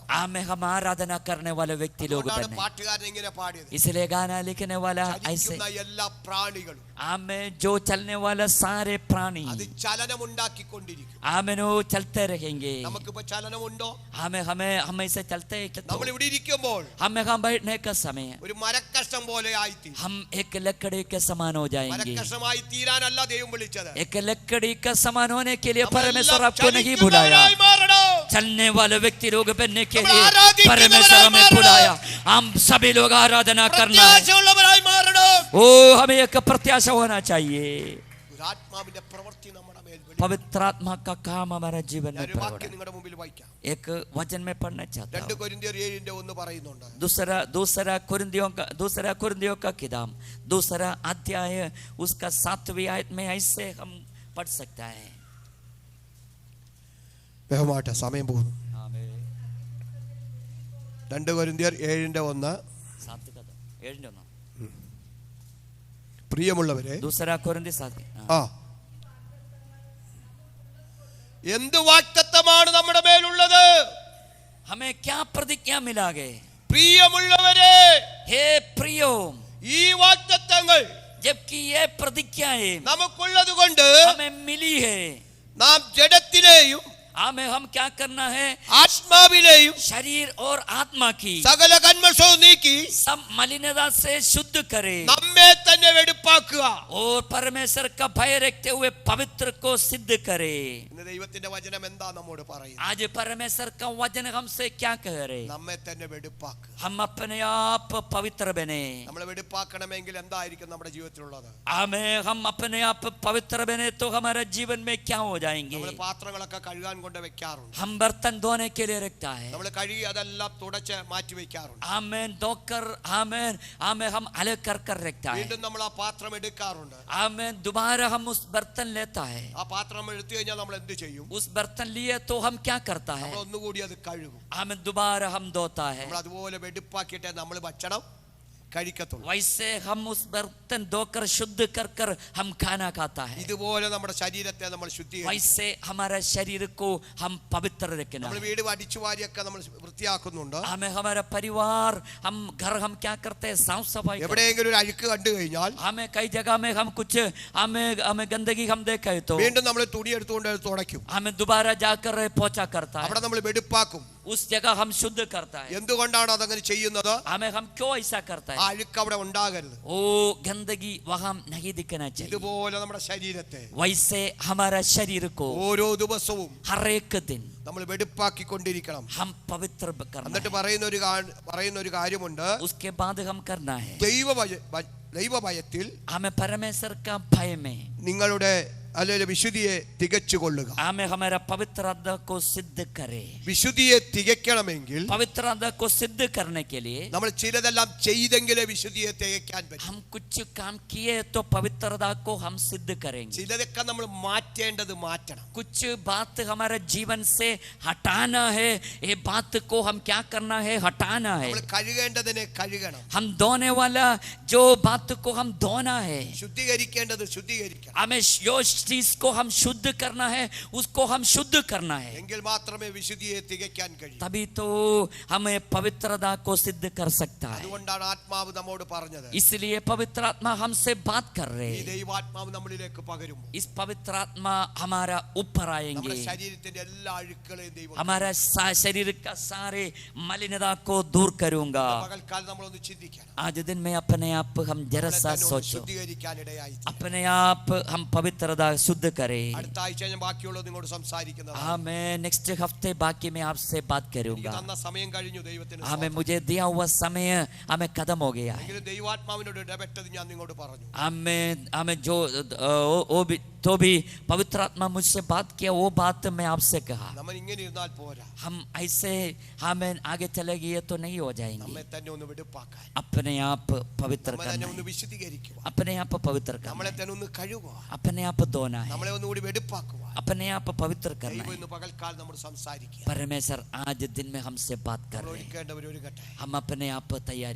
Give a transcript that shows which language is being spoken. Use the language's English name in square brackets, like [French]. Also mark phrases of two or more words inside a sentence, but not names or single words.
[Hindi] हम आराधना करने वाले व्यक्ति लोग [Malayalam] അതുകൊണ്ടാണ് [Hindi] बने. [Malayalam] പാട്ടുകാരൻ ഇങ്ങനെ പാടിയത്. [Hindi] इसलिए गाना लिखने वाला ऐसे [Malayalam] ചലിക്കുന്ന എല്ലാ പ്രാണികളും [Hindi] हमें जो चलने वाला सारे प्राणी [Malayalam] അത് ചലനമുണ്ടാക്കിക്കൊണ്ടിരിക്കും. [Hindi] हमें वो चलते रहेंगे. [Malayalam] നമുക്കിപ്പോ ചലനമുണ്ടോ? [Hindi] हमें ऐसे चलते हैं बैठे तो [Malayalam] നമ്മൾ ഇവിടെ ഇരിക്കുമ്പോൾ [Hindi] हम यहाँ बैठने का समय [Malayalam] ഒരു മരക്കഷ്ണം പോലെ ആയിത്തീരും. [Hindi] हम एक लकड़ी के समान हो जाएंगे. [Malayalam] മരക്കഷ്ണമായി തീരാനല്ല ദൈവം വിളിച്ചത്. [Hindi] एक लकड़ी का समान होने के लिए [Malayalam] നമ്മളെല്ലാം [Hindi] परमेश्वर आपको नहीं बुलाया. [Malayalam] ചലിക്കുന്നവരായി മാറണം. [Hindi] चलने वाले व्यक्ति लोग बनने के [Malayalam] നമ്മൾ [Hindi] लिए [Malayalam] ആരാധിക്കുന്നവരായി [Hindi] परमेश्वर हमें [Malayalam] മാറണം. [Hindi] बुलाया. हम सभी लोग आराधना करना है. [Malayalam] പ്രത്യാശയുള്ളവരായി മാറണം. [Hindi] ओ हमें एक प्रत्याशा होना चाहिए. [Malayalam] ഒരു ആത്മാവിന്റെ പ്രവൃത്തി നമ്മുടെ മേൽ വെളിപ്പെടും. [Hindi] पवित्र आत्मा का काम हमारा जीवन में [Malayalam] ഒരു [Hindi] प्रकट [Malayalam] വാക്യം [Hindi] है. [Malayalam] നിങ്ങളുടെ മുമ്പിൽ വായിക്കാം. [Hindi] एक वचन में पढ़ना चाहता [Malayalam] 2 [Hindi] हूँ. [Malayalam] കൊരിന്ത്യർ 7:1 പറയുന്നുണ്ട്. [Hindi] दूसरा कुरिन्थियों का किताब 2 अध्याय उसका 7वीं आयत में ऐसे हम पढ़ सकता है. [Malayalam] ബഹുമാനപ്പെട്ട സമയം പോകുന്നു. 2 കൊരിന്ത്യർ 7:1. പ്രിയമുള്ളവരെ, [Hindi] दूसरा कुरिन्थी 7 [Malayalam] എന്ത് വാഗ്ദത്തമാണ് നമ്മുടെ മേലുള്ളത്? [Hindi] हमें क्या प्रतिज्ञा मिला गए? [Malayalam] പ്രിയമുള്ളവരെ, [Hindi] हे प्रियो, [Malayalam] ഈ വാഗ്ദത്തങ്ങൾ [Hindi] जबकि ये प्रतिज्ञाएं [Malayalam] നമുക്കുള്ളത് കൊണ്ട് [Hindi] हमें मिली है, [Malayalam] നാം ജഡത്തിലെയും [Hindi] हमें हम क्या करना है? [Malayalam] ആത്മാവിലെയും [Hindi] शरीर और आत्मा की [Malayalam] സകല കന്മഷവും നീക്കി [Hindi] सब मलिनता से शुद्ध करे [Malayalam] നമ്മെ തന്നെ വെടിപ്പാക്കുക. [Hindi] और परमेश्वर का भय रखते हुए पवित्र को सिद्ध करे. [Malayalam] ഇന്ന് ദൈവത്തിന്റെ വചനം എന്താ നമ്മോട് പറയുന്നത്? [Hindi] आज परमेश्वर का वचन हमसे क्या कह रहे? [Malayalam] നമ്മെ തന്നെ വെടിപ്പാക്കുക. [Hindi] हम अपने आप पवित्र बने. [Malayalam] നമ്മളെ വെടിപ്പാക്കണമെങ്കിൽ എന്തായിരിക്കും നമ്മുടെ ജീവിതത്തിലുള്ളത്? [Hindi] हमें हम अपने आप पवित्र बने तो हमारे जीवन में क्या हो जाएंगे? [Malayalam] നമ്മൾ പാത്രങ്ങളൊക്കെ കഴുകാൻ കൊണ്ട് വെക്കാറുണ്ട്. [Hindi] हम बर्तन धोने के लिए रखता है. [Malayalam] നമ്മൾ കഴുകി അതെല്ലാം തുടച്ച് മാറ്റി വെക്കാറുണ്ട്. [Hindi] आमेन धोकर आमेन आमेन हम अलग कर रखता है. [Malayalam] വീണ്ടും നമ്മൾ ആ പാത്രം എടുക്കാറുണ്ട്. [Hindi] आमेन दोबारा हम उस बर्तन लेता है. [Malayalam] ആ പാത്രം എടുത്തു കഴിഞ്ഞാൽ നമ്മൾ എന്ത് ചെയ്യും? [Hindi] उस बर्तन लिए तो हम क्या करता है? [Malayalam] നമ്മൾ ഒന്നുകൂടി അത് കഴുകും. [Hindi] आमेन दोबारा हम धोता है. [Malayalam] നമ്മൾ അതുപോലെ വെടിപ്പാക്കിയിട്ടേ നമ്മൾ ഭക്ഷണം കഴിക്കത്തുള്ളൂ. [Hindi] वैसे हम उस बर्तन धोकर शुद्ध कर हम खाना खाता है. [Malayalam] ഇതുപോലെ നമ്മുടെ ശരീരത്തെ നമ്മൾ ശുദ്ധീകരിക്കും. [Hindi] वैसे हमारे शरीर को हम पवित्र रखना [Malayalam] നമ്മൾ [Hindi] है. [Malayalam] വീട് അടിച്ചു വാരിയൊക്കെ നമ്മൾ വൃത്തിയാക്കുന്നുണ്ട്. [Hindi] हमें हमारा परिवार हम घर हम क्या करते हैं? साफ सफाई करते हैं. [Malayalam] എവിടെയെങ്കിലും ഒരു അഴുക്ക് കണ്ടു കഴിഞ്ഞാൽ [Hindi] हमें कई जगह में हम कुछ हमें गंदगी हम देखे तो [Malayalam] വീണ്ടും നമ്മൾ തുണി എടുത്തുകൊണ്ട് അത് തുടയ്ക്കും. [Hindi] हमें दोबारा जाकर पोछा करता है. [Malayalam] അവിടെ നമ്മൾ വെടിപ്പാക്കും. [Hindi] उस जगह हम शुद्ध करता है. [Malayalam] എന്തുകൊണ്ടാണ് അതങ്ങനെ ചെയ്യുന്നത്? [Hindi] हमें हम क्यों ऐसा करता [Malayalam] ആ [Hindi] है? [Malayalam] അഴുക്ക് അവിടെ ഉണ്ടാകരുത്. [Hindi] ओ गंदगी वहां नहीं दिखना चाहिए. [Malayalam] ഇതുപോലെ നമ്മുടെ ശരീരത്തെ [Hindi] वैसे हमारा शरीर को [Malayalam] ഓരോ ദിവസവും [Hindi] हर एक दिन [Malayalam] നമ്മൾ വെടിപ്പാക്കിക്കൊണ്ടിരിക്കണം. [Hindi] हम पवित्र करना [Malayalam] എന്നിട്ട് [Hindi] है. [Malayalam] പറയുന്ന ഒരു കാര്യമുണ്ട്. [Hindi] उसके बाद हम करना है. [Malayalam] ദൈവഭയത്തിൽ [Hindi] हमें परमेश्वर का भय में [Malayalam] നിങ്ങളുടെ അല്ലെങ്കിൽ വിശുദ്ധിയെ തികച്ചുകൊള്ളുക. [Hindi] हमें हमारा पवित्रता को सिद्ध करे. [Malayalam] വിശുദ്ധിയെ തികയ്ക്കണമെങ്കിൽ [Hindi] पवित्रता को सिद्ध करने के लिए [Malayalam] നമ്മൾ ചിലതെല്ലാം ചെയ്തെങ്കിലേ വിശുദ്ധിയെ തികയ്ക്കാൻ പറ്റും. [Hindi] हम कुछ काम किए तो पवित्रता को हम सिद्ध करेंगे. [Malayalam] ചിലതൊക്കെ നമ്മൾ മാറ്റേണ്ടത് മാറ്റണം. [Hindi] कुछ बात हमारे जीवन से हटाना है. ये बात को हम क्या करना है? हटाना है. [Malayalam] നമ്മൾ കഴുകേണ്ടതിനെ കഴുകണം. [Hindi] हम धोने वाला जो बात को हम धोना है. [Malayalam] ശുദ്ധീകരിക്കേണ്ടത് ശുദ്ധീകരിക്കണം. [Hindi] हमें जो चीज को हम शुद्ध करना है उसको हम शुद्ध करना है. [Malayalam] എങ്കിൽ മാത്രമേ വിശുദ്ധിയെ തികയ്ക്കാൻ കഴിയൂ. [Hindi] तभी तो हमें पवित्रता को सिद्ध कर सकता है. [Malayalam] അതുകൊണ്ടാണ് ആത്മാവ് നമ്മോട് പറഞ്ഞത്. [Hindi] इसलिए पवित्र आत्मा हमसे बात कर रहे [Malayalam] ഈ [Hindi] हैं. [Malayalam] ദൈവാത്മാവ് നമ്മളിലേക്ക് പകരും. [Hindi] इस पवित्र आत्मा हमारा ऊपर [Malayalam] നമ്മുടെ [Hindi] आएंगे. [Malayalam] ശരീരത്തിന്റെ എല്ലാ അഴുക്കളെയും ദൈവം [Hindi] हमारा शरीर का सारे मलिनता को दूर करूंगा. [Malayalam] പകൽക്കാലം നമ്മളൊന്ന് ചിന്തിക്കണം. [Hindi] आज दिन में अपने आप हम जरा सा सोचो. [Malayalam] ശുദ്ധീകരിക്കാനിടയായി [Hindi] अपने आप हम पवित्रता शुद्ध करें. [Malayalam] അടുത്ത ആഴ്ച ഞാൻ ബാക്കിയുള്ളത് നിങ്ങളോട് സംസാരിക്കുന്നതാണ്. [Hindi] हाँ मैं नेक्स्ट हफ्ते बाकी में आपसे बात [Malayalam] എനിക്ക് [Hindi] करूंगा. [Malayalam] തന്ന സമയം കഴിഞ്ഞു. ദൈവത്തിന് [Hindi] हमें मुझे दिया हुआ समय हमें खत्म हो गया है. [Malayalam] എങ്കിലും ദൈവാത്മാവിനോട് ഇടപെട്ടത് ഞാൻ നിങ്ങളോട് പറഞ്ഞു. [Hindi] हमें जो वो भी तो भी पवित्र आत्मा मुझसे बात किया वो बात मैं आपसे कहा. [Malayalam] നമ്മൾ ഇങ്ങനെ ഇരുന്നാൽ പോരാ. [Hindi] हम ऐसे हमें आगे चले गए तो नहीं हो जाएंगे. [Malayalam] നമ്മെ തന്നെ ഒന്ന് വെടിപ്പാക്കാൻ, [Hindi] अपने आप पवित्र [Malayalam] നമ്മെ തന്നെ [Hindi] करना [Malayalam] ഒന്ന് [Hindi] है. [Malayalam] വിശുദ്ധീകരിക്കുക, [Hindi] अपने आप पवित्र करना [Malayalam] നമ്മളെ [Hindi] है. [Malayalam] തന്നെ ഒന്ന് കഴുകുക, [Hindi] अपने आप धोना है. [Malayalam] നമ്മളെ ഒന്നുകൂടി വെടിപ്പാക്കുക. [Hindi] अपने आप पवित्र करना [Malayalam] ദൈവം [Hindi] है. [Malayalam] ഇന്ന് പകൽക്കാലം നമ്മൾ സംസാരിക്കുക. [Hindi] परमेश्वर आज दिन में हमसे बात कर [Malayalam] നമ്മൾ [Hindi] रहे हैं. [Malayalam] ഒരുക്കേണ്ടവർ ഒരുക്കട്ടെ. [Hindi] हम अपने आप तैयारी